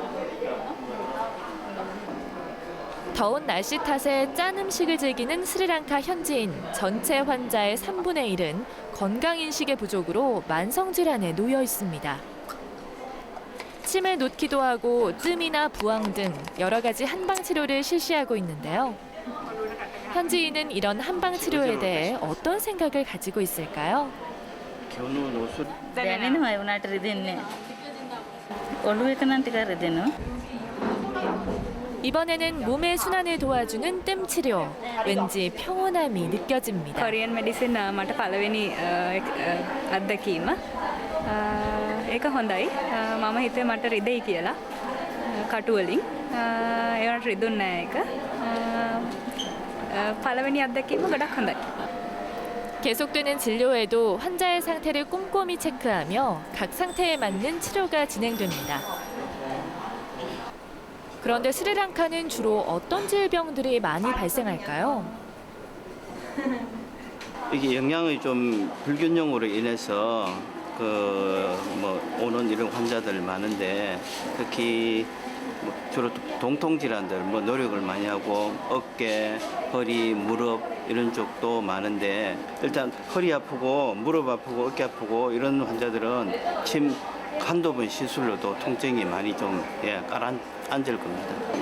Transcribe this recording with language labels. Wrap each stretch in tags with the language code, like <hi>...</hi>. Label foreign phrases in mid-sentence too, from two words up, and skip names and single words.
<ko>더운 날씨 탓에 짠 음식을 즐기는 스리랑카 현지인 전체 환자의 3분의 1은 건강인식의 부족으로 만성질환에 놓여 있습니다. 침을 놓기도 하고 뜸이나 부항 등 여러 가지 한방치료를 실시하고 있는데요. 현지인은 이런 한방치료에 대해 어떤 생각을 가지고 있을까요?</ko> <si>දැනෙනවා ඒ උනාට රිදෙන්නේ. ඔළුව එක නම් ටිකක් රිදෙනවා.</si> <ko>이번에는 몸의 순환을 도와주는 뜸 치료. 왠지 평온함이 느껴집니다.</ko> <en>Korean medicine</en> <si>මට පළවෙනි අත්දැකීම. ඒක හොඳයි. මම හිතුවේ මට රිදෙයි කියලා. කටු වලින්. ඒවට රිදුන්නේ නැහැ ඒක. පළවෙනි අත්දැකීම ගොඩක් හොඳයි.</si> <ko>계속되는 진료에도 환자의 상태를 꼼꼼히 체크하며 각 상태에 맞는 치료가 진행됩니다. 그런데 스리랑카는 주로 어떤 질병들이 많이 발생할까요? 이게 영양의 좀 불균형으로 인해서 오는 이런 환자들 많은데 특히 주로 동통 질환들 노력을 많이 하고 어깨, 허리, 무릎 이런 쪽도 많은데 일단 허리 아프고 무릎 아프고 어깨 아프고 이런 환자들은 침 한두 번 시술로도 통증이 많이 좀 가라앉을 겁니다.</ko>